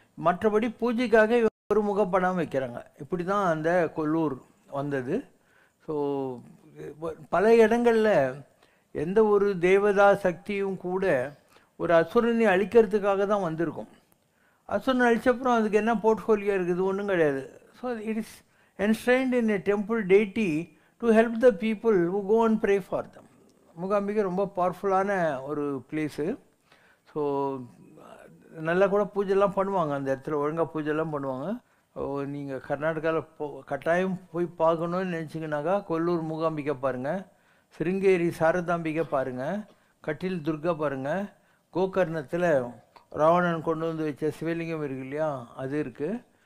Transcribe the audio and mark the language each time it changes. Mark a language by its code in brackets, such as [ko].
[ta] மற்றபடி பூஜைக்காக ஒரு முகப்படம் வைக்கிறாங்க. இப்படி தான் அந்த கொல்லூர் வந்தது. ஸோ பல இடங்களில் எந்த ஒரு தேவதா சக்தியும் கூட ஒரு அசுரனை அழிக்கிறதுக்காக தான் வந்திருக்கும். அசுரனை அழிச்சப்புறம் அதுக்கு என்ன போர்ட்ஃபோலியோ இருக்குது? ஒன்றும் கிடையாது. [en] So it is enshrined in a temple deity to help the people who go and pray for them. [ta] Mookambika ரொம்ப பவர்ஃபுல்லான ஒரு பிளேஸு. ஸோ நல்லா கூட பூஜைலாம் பண்ணுவாங்க அந்த இடத்துல, ஒழுங்காக பூஜைலாம் பண்ணுவாங்க. நீங்கள் கர்நாடகாவில் கட்டாயம் போய் பார்க்கணுன்னு நினச்சிங்கனாக்கா கொல்லூர் மூகாம்பிகை பாருங்கள், சிருங்கேரி சாரதாம்பிகை பாருங்கள், கட்டில் துர்கா பாருங்கள், கோகர்ணத்தில் ராவணன் கொண்டு வந்து வச்ச சிவலிங்கம் இருக்கு இல்லையா, அது இருக்குது.